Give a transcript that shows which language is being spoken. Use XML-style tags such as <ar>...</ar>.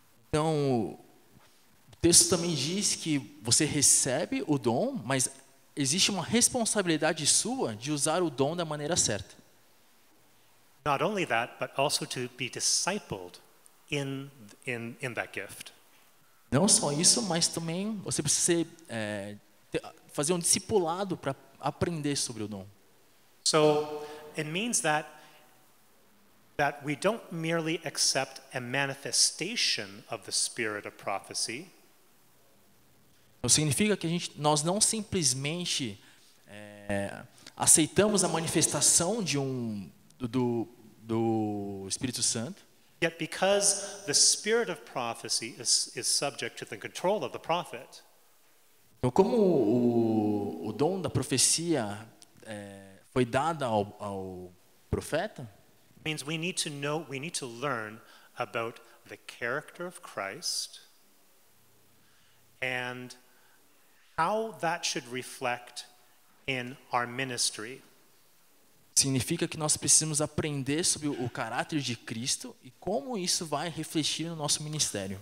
<pt>Então, o texto também diz que você recebe o dom, mas existe uma responsabilidade sua de usar o dom da maneira certa.</pt> <en>Not only that, but also to be discipled in that gift.</en> <pt>Não só isso, mas também você precisa fazer um discipulado para aprender sobre o dom.</pt> <en>So it means that we don't merely accept a manifestation of the spirit of prophecy.</en> <pt>Então significa que nós não simplesmente aceitamos a manifestação do Espírito Santo.</pt> <en>Yet because the spirit of prophecy is subject to the control of the prophet,</en> <pt>Então, como o dom da profecia foi dado ao profeta,</pt> <en>means we need to learn about the character of Christ and how that should reflect in our ministry.</en> <pt>significa que nós precisamos aprender sobre o caráter de Cristo e como isso vai refletir no nosso ministério.</pt>